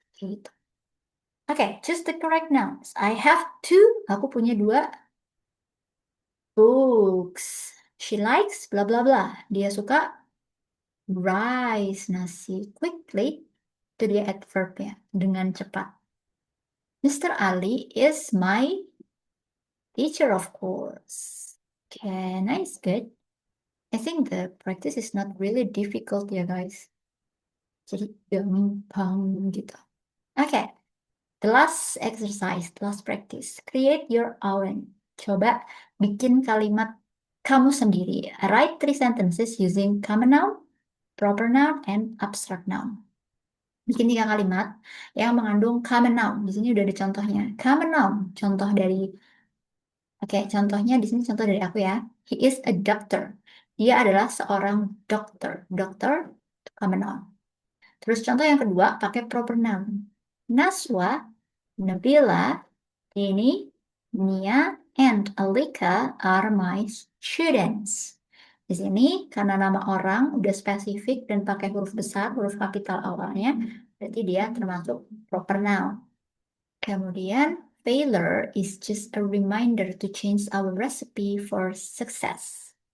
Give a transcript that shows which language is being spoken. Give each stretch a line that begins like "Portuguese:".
Indonesian: Kayak gitu.
English: Oke, choose the correct nouns. I have two.
Indonesian: Aku punya dua books.
English: She likes bla bla bla.
Indonesian: Dia suka rice nasi. Quickly itu dia adverbnya dengan cepat.
English: Mr. Ali is my teacher, of course. Okay, nice, good. I think the practice is not really difficult ya guys.
Indonesian: Jadi gampang gitu.
English: Oke, the last exercise, the last practice. Create your own.
Indonesian: Coba bikin kalimat kamu sendiri.
English: Write three sentences using common noun, proper noun, and abstract noun.
Indonesian: Bikin tiga kalimat yang mengandung common noun. Di sini udah ada contohnya. Common noun, contoh dari, oke, contohnya di sini contoh dari aku ya.
English: He is a doctor.
Indonesian: Dia adalah seorang dokter. Dokter, common noun. Terus contoh yang kedua pakai proper noun.
English: Naswa, Nabila, Dini, Nia, and Alika are my students.
Indonesian: Di sini karena nama orang udah spesifik dan pakai huruf besar, huruf kapital awalnya, berarti dia termasuk proper noun.
English: Kemudian, failure is just a reminder to change our recipe for success.